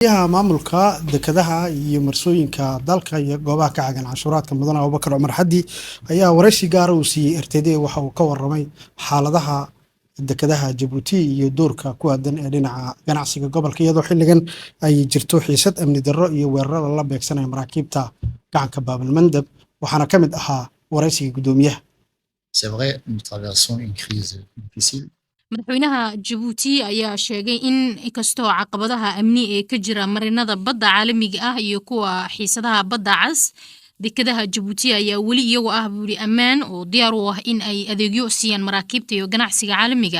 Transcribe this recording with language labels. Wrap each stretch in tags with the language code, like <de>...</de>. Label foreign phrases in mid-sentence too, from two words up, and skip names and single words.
<so>maamulka dekedaha iyo marsooyinka dalka iyo goobaha ka cagan canshuuraadka mudane Abubakar Cumar Xaddi ayaa waraysi gaar ah u siiyay RTD waxa uu ka warramay xaaladaha dekedaha Djibouti iyo doorka ku aadan ee dhinaca ganacsiga gobolka iyadoo xilligan ay jirto xiisad amni darro iyo weeraro la beegsanaya maraakiibta gacanka Bab el Mandeb waxaana ka mid ahaa waraysiga gudoomiyaha.</so> <fr>C'est vrai, nous traversons une crise difficile.</fr> <so>madaxweynaha Djibouti ayaa sheegay in kastoo caqabadaha amni ee ka jira marinada badda caalamiga ah iyo kuwa xiisadaha badda cas dekedaha Djibouti ayaa wali iyagu ah buuri ammaan oo diyaar u ah in ay adeegyo siiyaan maraakiibta iyo ganacsiga caalamiga.</so>